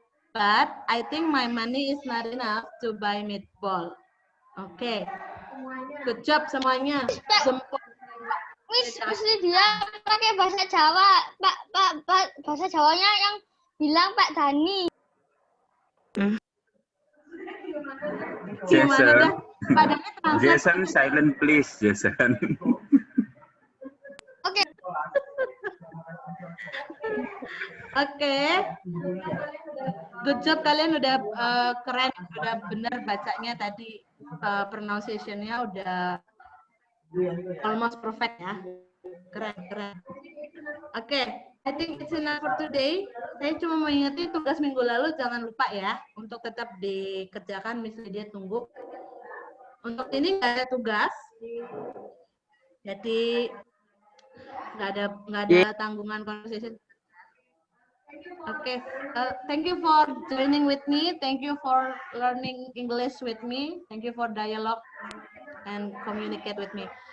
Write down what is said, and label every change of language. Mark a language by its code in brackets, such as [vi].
[en] But I think my money is not enough to buy meatball. [id] Oke. [en] Good job [id] semuanya. Jempol. Miss Lydia pakai bahasa Jawa. Bahasa Jawanya yang bilang Pak Dani. Gimana Jason, dah? Padanya translate. [en] Jason, silent please, Jason. Oke. [id] Oke. [en] Good job [id] kalian udah keren, udah bener bacanya tadi, pronunciation-nya udah [en] almost perfect [id] ya. Keren. [en] Oke, I think it's enough for today. [id] Saya cuma mengingatkan tugas minggu lalu jangan lupa ya untuk tetap dikerjakan. Miss Lydia tunggu. Untuk ini nggak ada tugas, jadi nggak ada tanggungan conversation. [en] Oke, thank you for joining with me. Thank you for learning English with me. Thank you for dialogue and communicate with me.